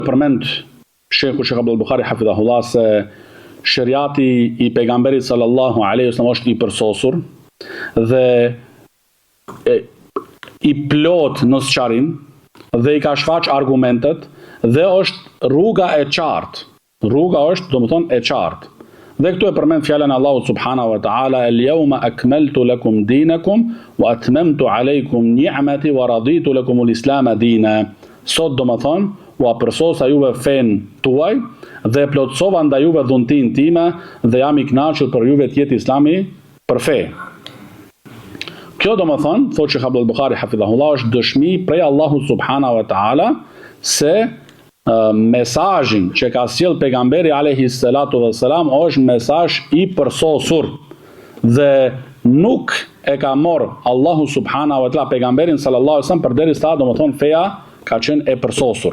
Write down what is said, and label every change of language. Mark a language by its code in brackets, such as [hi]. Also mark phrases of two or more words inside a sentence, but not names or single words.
[sq] Përmend Sheikhu Sheikh Abdul Bukhari hafidhahullah se shariati i pejgamberit [ar] صلى الله عليه وسلم [sq] është i përsosur dhe i plot në sqarim dhe i ka shfaq argumentet dhe është rruga e qartë. Rruga është, domethënë, e qartë. Dhe këtu e përmend fjalën e Allahut [ar] سبحانه وتعالى, "اليوم أكملت لكم دينكم وأتممت عليكم نعمتي ورضيت لكم الإسلام دينا." [sq] Sot domethënë u apërsosa juve fen tuaj dhe plotsova ndaj juve dhuntin time dhe jam i kënaqur për juve të jetë Islami për fe. Kjo domethënë, thotë Sheikh Abdul Bukhari hafidhahullah, është dëshmi prej Allahut [ar] سبحانه وتعالى [sq] se mesazhin që ka sjell pejgamberi [ar] عليه الصلاة والسلام [sq] është mesazh i përsosur dhe nuk e ka marr Allahu [ar] سبحانه وتعالى [sq] pejgamberin [ar] صلى الله عليه وسلم [sq] përderisa domethënë feja ka qenë e përsosur.